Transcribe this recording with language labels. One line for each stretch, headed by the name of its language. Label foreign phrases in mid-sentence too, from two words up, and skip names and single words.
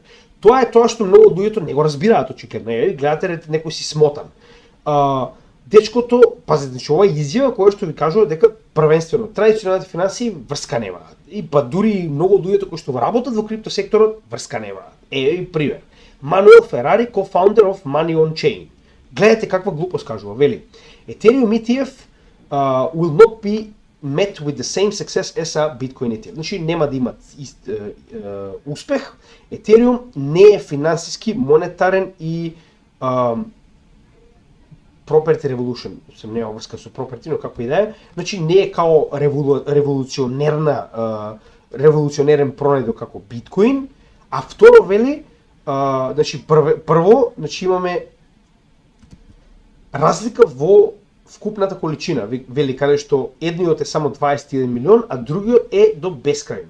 Macedonian: Тоа е тоа што многу од луѓето не го разбираат очигледно. Гледате некој си смотан. Дечкото, пазете, значи ова е изјава која што ви кажува дека првенствено традиционалните финансии врска немаат. И па дури многу од луѓето кои што работат во криптосекторот врска немаат. Еви пример. Мануел Ферари,
English: co-founder of Money on Chain.
Macedonian: Гледате каква глупост кажува, вели.
English: Ethereum ETF will not be met with the same success as a Bitcoin ETF.
Macedonian: Значи нема да имат успех. Ethereum не е финансиски, монетарен и
English: property revolution,
Macedonian: сум нема врска со property, но како и да е, значи не е као револуционерен пронедок како биткоин, а второ вели, значи прво, значи имаме разлика во вкупната количина, вели каде што едниот е само 21 милион, а другиот е до бескрајно.